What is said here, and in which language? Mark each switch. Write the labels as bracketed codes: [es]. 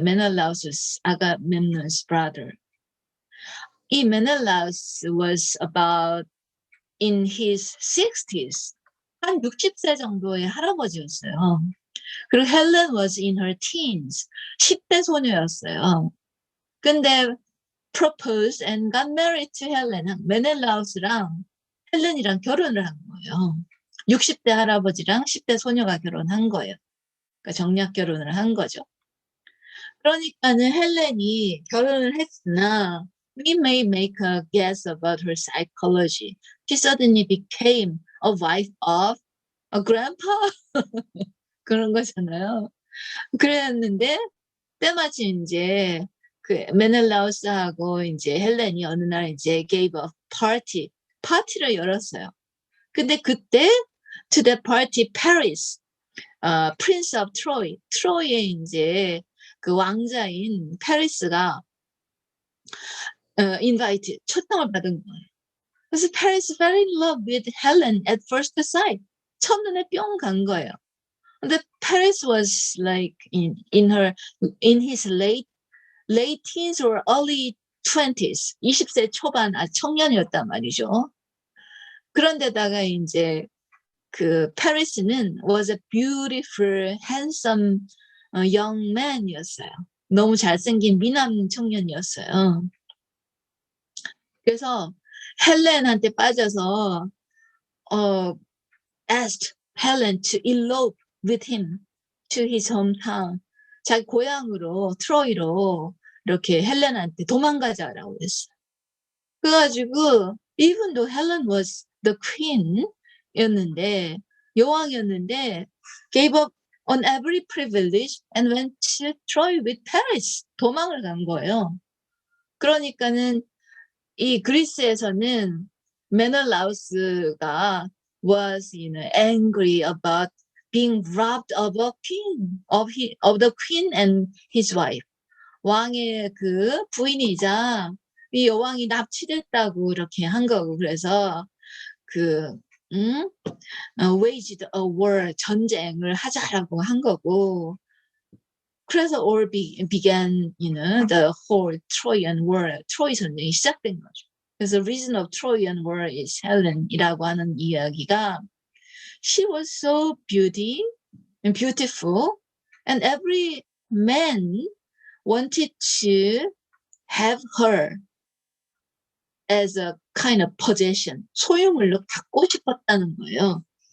[en] Menelaus, Agamemnon's brother. 이 Menelaus was about in his 60s. [ko] 한 60세 정도의 할아버지였어요. 그리고 [en] 헬렌 was in her teens. [ko] 10대 소녀였어요. [en] 근데 proposed and got married to Helen. [ko] 메넬라우스랑 헬렌이랑 결혼을 한 거예요. 60대 할아버지랑 10대 소녀가 결혼한 거예요. 그러니까 정략 결혼을 한 거죠. 그러니까는 헬렌이 결혼을 했으나 [en] we may make a guess about her psychology. She suddenly became a wife of a grandpa. [ko] 그런 거잖아요. 그랬는데 때마침 이제 그 메넬라우스하고 이제 헬렌이 어느 날 이제 [en] gave a party, [ko] 파티를 열었어요. 근데 그때 [en] to the party Paris, Prince of Troy, [ko] 트로이의 이제 그 왕자인 페리스가 invite 초청을 받은 거예요. [en] 그래서 Paris fell in love with Helen at first sight. [ko] 첫눈에 뿅 간 거예요. [en] 근데 Paris was like in his late teens or early 20s, [ko] 20세 초반 청년이었단 말이죠. 그런데다가 이제 그 페리스는 [en] was a beautiful, handsome young man이었어요. [ko] 너무 잘생긴 미남 청년이었어요. 그래서 헬렌한테 빠져서 [en] asked Helen to elope with him to his hometown. [ko] 자기 고향으로 트로이로 이렇게 헬렌한테 도망가자라고 했어요. [en] 그래가지고 even though Helen was the queen [ko] 이었는데 여왕이었는데 [en] gave up on every privilege and went to Troy with Paris. [ko] 도망을 간 거예요. 그러니까는 이 그리스에서는 메넬라우스가 [en] was angry about being robbed of a queen of the queen and his wife. [ko] 왕의 그 부인이자 이 여왕이 납치됐다고 이렇게 한 거고 그래서 그 [en] waged a war [ko] 전쟁을 하자라고 한 거고 그래서 [en] all began the whole Trojan War [ko] 트로이 전쟁이 시작된 거죠. [en] 그래서 reason of Trojan War is Helen [ko] 이라고 하는 이야기가 [en] she was so beautiful and every man wanted to have her as a kind of possession, [ko] 소유물로 갖고 싶었다는 거예요.